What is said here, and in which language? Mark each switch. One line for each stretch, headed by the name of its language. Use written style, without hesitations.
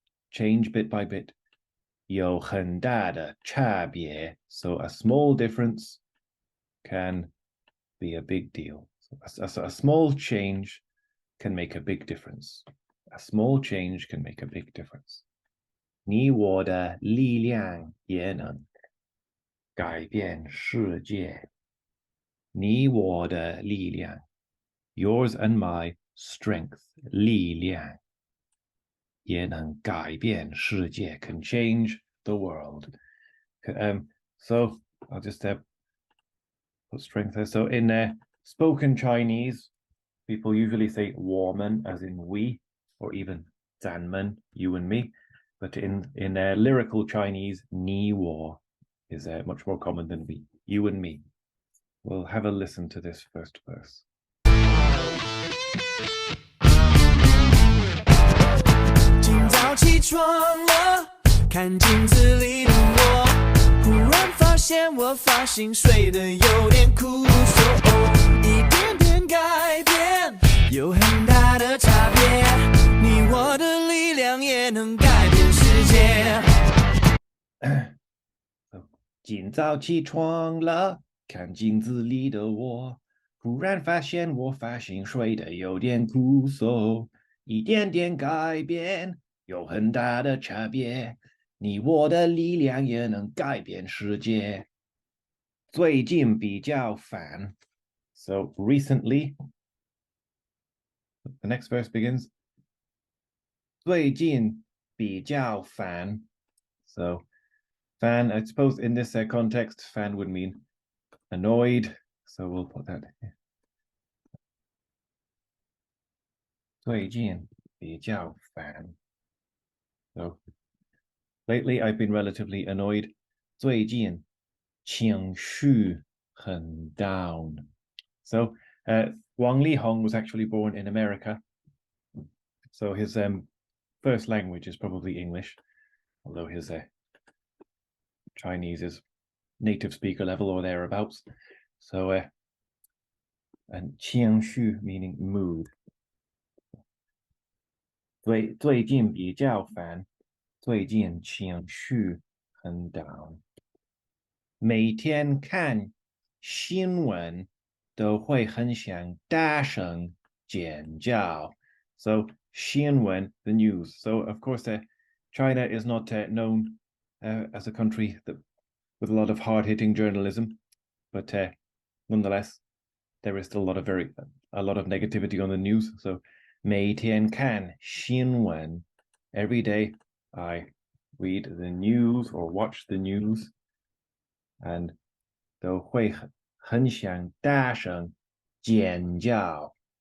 English: Change bit by bit.
Chinese: 有很大的差别.
English: So a small difference can be a big deal. So a small change can make a big difference. A small change can make a big difference.
Chinese: 你我的力量也能改变世界. 你我的力量,
English: yours and my strength,
Chinese: 力量, 也能改变世界,
English: can change the world. So I'll just put strength there. So in spoken Chinese, people usually say 我们 as in we, or even 咱们, you and me. But in lyrical Chinese, 你我 is much more common than we, you and me. We'll have a listen to this first verse.
Chinese: 今早起床了，看镜子里的我，忽然发现我发型睡得有点枯燥，一点点改变，有很大的差别，你我的力量也能改变世界。今早起床了，看镜子里的我，忽然发现我发型睡得有点枯燥，一点点改变，有很大的差别，你我的力量也能改变世界。最近比较烦.
English: So recently, the next verse begins.
Chinese: 最近比较烦.
English: So fan, I suppose in this context, fan would mean annoyed. So we'll put that here.
Chinese: 最近比较烦. So
English: Lately, I've been relatively annoyed.
Chinese: 最近情绪很 down.
English: So, Wang Lihong was actually born in America. So his first language is probably English, although his Chinese is native speaker level or thereabouts. So, and 情绪 meaning mood.
Chinese: 最近比较烦，最近情绪很 down。每天看新闻都会很想大声尖叫。
English: So 新闻 the news. So of course, China is not known as a country that with a lot of hard-hitting journalism, but nonetheless, there is still a lot of negativity on the news. So
Chinese: 每天看新闻
English: every day I read the news or watch the news, and
Chinese: 都会很想大声尖叫。